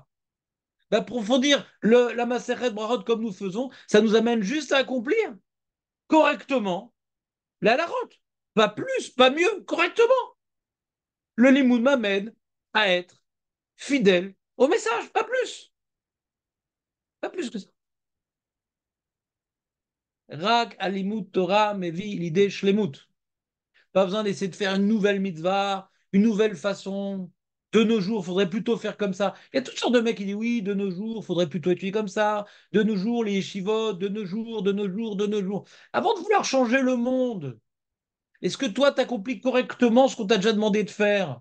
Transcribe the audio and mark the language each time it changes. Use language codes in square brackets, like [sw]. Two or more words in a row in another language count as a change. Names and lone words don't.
[fr] D'approfondir la Maseret Brahot comme nous faisons, ça nous amène juste à accomplir correctement la halachot. Pas plus, pas mieux, correctement. Le limoud m'amène à être fidèle au message, pas plus. Pas plus que ça. [he] רק הלימוד תורה מביא לידי שלמות. [fr] Pas besoin d'essayer de faire une nouvelle mitzvah, une nouvelle façon. De nos jours, il faudrait plutôt faire comme ça. Il y a toutes sortes de mecs qui disent oui, de nos jours, il faudrait plutôt étudier comme ça. De nos jours, les yeshivot, de nos jours, de nos jours, de nos jours. Avant de vouloir changer le monde, Est-ce que toi, tu accomplis correctement ce qu'on t'a déjà demandé de faire?